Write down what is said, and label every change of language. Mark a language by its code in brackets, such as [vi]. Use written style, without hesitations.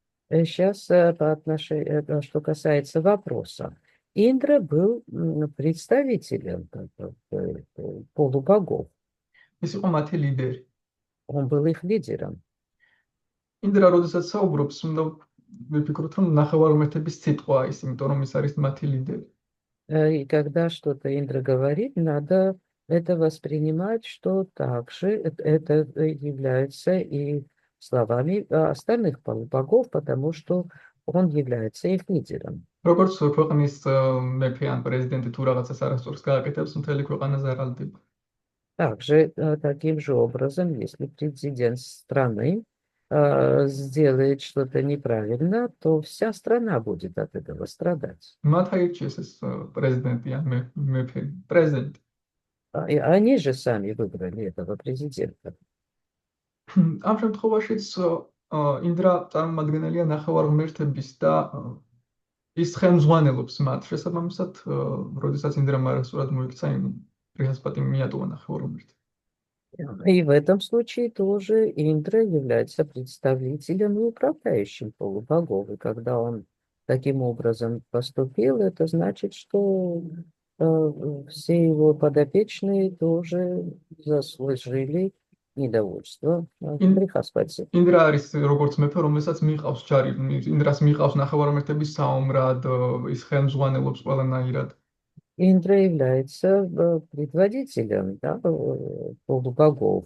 [ru] Сейчас по отношению, что касается вопроса, Индра был представителем полубогов. [ka] ის იყო მათი ლიდერი. [ru] Он был их лидером. [ka] ინდრა როდესაც საუბრობს, უნდა ვიფიქროთ, რომ ნახევარმერთების სიტყვა ის, იმიტომ რომ ის არის მათი ლიდერი. [ru] И когда что-то Индра говорит, надо это воспринимать, что также это является и словами остальных полубогов, потому что он является их лидером. [ka] როგორც ქვეყნის მეფე ან პრეზიდენტი თუ რაღაცას არასწორს გააკეთებს, მთელი ქვეყანა ზარალდება. [ru] Также таким же образом, если президент страны сделает что-то неправильно, то вся страна будет от этого страдать. [ka] მათ აირჩიეს ეს პრეზიდენტი ან მეფე, პრეზიდენტი. [ru] И они же сами выбрали этого президента. [ka] ამ შემთხვევაშიც ინდრა წარმომადგენელია ნახევარღმერთების და ის ხელმძღვანელობს მათ. შესაბამისად, როდესაც ინდრამ არასწორად მოიქცა, იმ ბრიჰასპატიმ მიატოვა ნახევარღმერთი. [ru] И в этом случае тоже Индра является представителем и управляющим полубогов. И когда он таким образом поступил, это значит, что все его подопечные тоже заслужили недовольство Брихаспати. [ka] ინდრა არის როგორც მეფე, რომელსაც მიყავს ჯარი, ინდრას მიყავს ნახევარმერთების საომრად, ის ხელმძღვანელობს ყველანაირად. [ru] Индра является предводителем, да, полубогов.